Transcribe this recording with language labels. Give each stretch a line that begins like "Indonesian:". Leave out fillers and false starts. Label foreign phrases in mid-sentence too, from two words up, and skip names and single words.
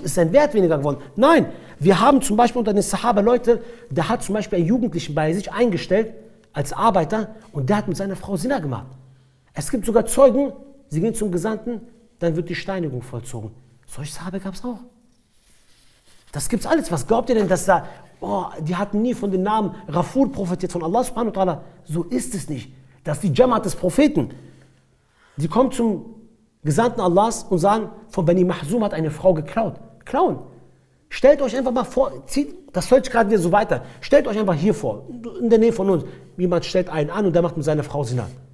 German: Ist sein Wert weniger geworden? Nein, wir haben zum Beispiel unter den Sahaba Leute, der hat zum Beispiel einen Jugendlichen bei sich eingestellt als Arbeiter und der hat mit seiner Frau Zina gemacht. Es gibt sogar Zeugen, sie gehen zum Gesandten, dann wird die Steinigung vollzogen. Solche Sahaba gab es auch. Das gibt's alles. Was glaubt ihr denn, dass da, die hatten nie von den Namen Rafur profitiert von Allah
Arabic: سبحانه وتعالى?
German: So ist es nicht. Das ist die Jamaat des Propheten. Die kommen zum Gesandten Allahs und sagen, von Bani Mahzum hat eine Frau geklaut. Klauen. Stellt euch einfach mal vor, das hört sich gerade wieder so weiter. Stellt euch einfach hier vor, in der Nähe von uns. Jemand stellt einen an und der macht mit seiner Frau Zina.